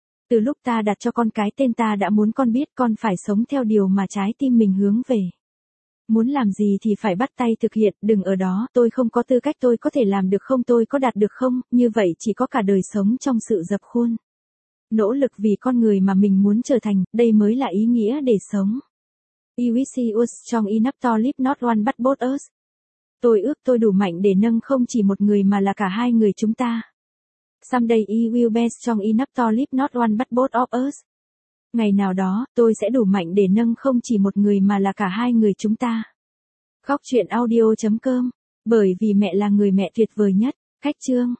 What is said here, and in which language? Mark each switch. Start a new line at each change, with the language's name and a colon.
Vietnamese: Từ lúc ta đặt cho con cái tên ta đã muốn con biết, con phải sống theo điều mà trái tim mình hướng về. Muốn làm gì thì phải bắt tay thực hiện, đừng ở đó, tôi không có tư cách, tôi có thể làm được không, tôi có đạt được không, như vậy chỉ có cả đời sống trong sự dập khuôn. Nỗ lực vì con người mà mình muốn trở thành, đây mới là ý nghĩa để sống.
English: I wish I was strong enough to lift not one but both us.
Vietnamese: Tôi ước tôi đủ mạnh để nâng không chỉ một người mà là cả hai người chúng ta.
English: Someday I will be strong enough to lift not one but both of us.
Vietnamese: Ngày nào đó, tôi sẽ đủ mạnh để nâng không chỉ một người mà là cả hai người chúng ta. Khóc chuyện audio.com. Bởi vì mẹ là người mẹ tuyệt vời nhất. Cách chương.